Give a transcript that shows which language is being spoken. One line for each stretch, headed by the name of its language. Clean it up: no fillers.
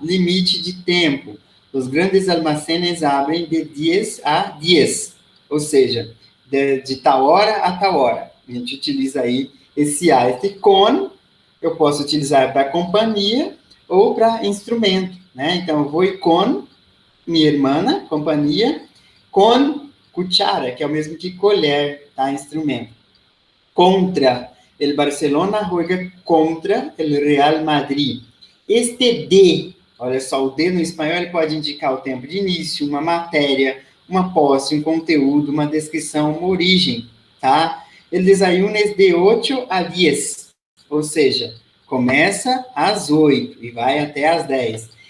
Portuguese: Limite de tempo. Os grandes almacenes abrem de 10 a 10, ou seja, de tal hora a tal hora. A gente utiliza aí esse a. Esse con, eu posso utilizar para companhia ou para instrumento, né? Então, eu vou com minha irmã, companhia, com cuchara, que é o mesmo que colher, tá? Instrumento.
Spanish: Contra el Barcelona juega contra el Real Madrid.
Portuguese: Este D, olha só, o D no espanhol ele pode indicar o tempo de início, uma matéria, uma posse, um conteúdo, uma descrição, uma origem, tá?
Spanish: El desayuno es de 8 a 10,
Portuguese: ou seja, começa às 8 e vai até às 10.